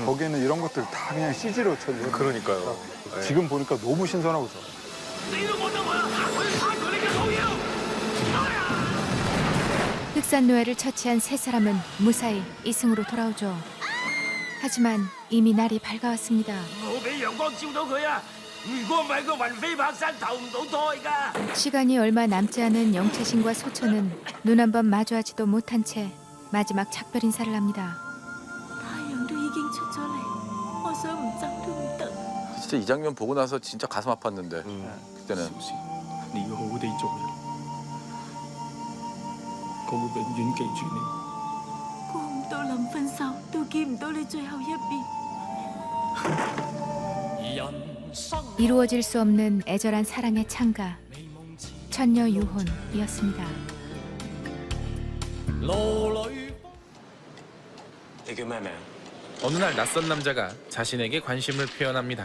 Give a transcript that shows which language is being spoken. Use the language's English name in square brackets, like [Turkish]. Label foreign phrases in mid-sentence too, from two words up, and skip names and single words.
[Korean] 거기에는 이런 것들 다 그냥 CG로 처리해요. 그러니까요. 네. 지금 보니까 너무 신선하고 좋아요. 흑산노야를 처치한 세 사람은 무사히 이승으로 돌아오죠. 하지만 이미 날이 밝아왔습니다. [Cantonese] 我俾陽光照到佢啊！如果唔係佢魂飛魄散，投唔到胎㗎。 [Korean] 시간이 얼마 남지 않은 영채신과 소천은 눈 한 번 마주하지도 못한 채 마지막 작별 인사를 합니다. [Cantonese] 太陽都已經出咗嚟，我想唔走都唔得。 [Korean] 진짜 이 장면 보고 나서 진짜 가슴 아팠는데 그때는. [Cantonese] 你要好好地做人，我會永遠記住你。估唔到臨分手都見唔到你最後一面。 [Korean] 이루어질 수 없는 애절한 사랑의 창가 천녀 유혼이었습니다. 어느 날 낯선 남자가 자신에게 관심을 표현합니다.